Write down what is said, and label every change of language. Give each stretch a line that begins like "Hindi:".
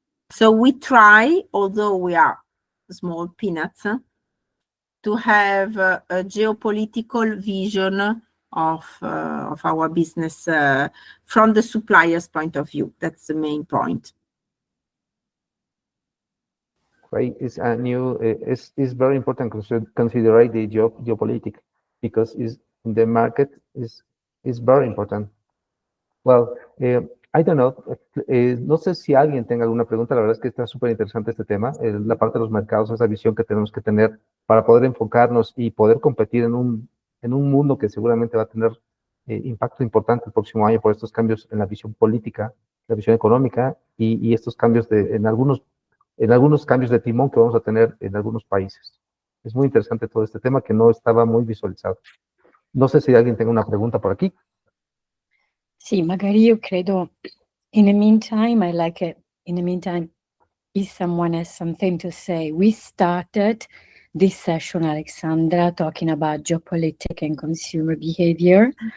English: So we try, although we are small peanuts, to have a geopolitical vision of our business from the supplier's point of view. That's the main point. Right, it's very important consider the geopolitics, because the market is very important. Well, I don't know,
Spanish: no sé si alguien tenga alguna pregunta. La verdad es que está súper interesante este tema, la parte de los mercados, esa visión que tenemos que tener para poder enfocarnos y poder competir en un mundo que seguramente va a tener impacto importante el próximo año por estos cambios en la visión política, la visión económica y estos cambios en algunos cambios de timón que vamos a tener en algunos países. Es muy interesante todo este tema que no estaba muy visualizado. No sé si alguien tenga una pregunta por aquí.
Italian: Sì, magari io credo,
English: in the meantime, if someone has something to say. We started this session, Alexandra, talking about geopolitics and consumer behavior.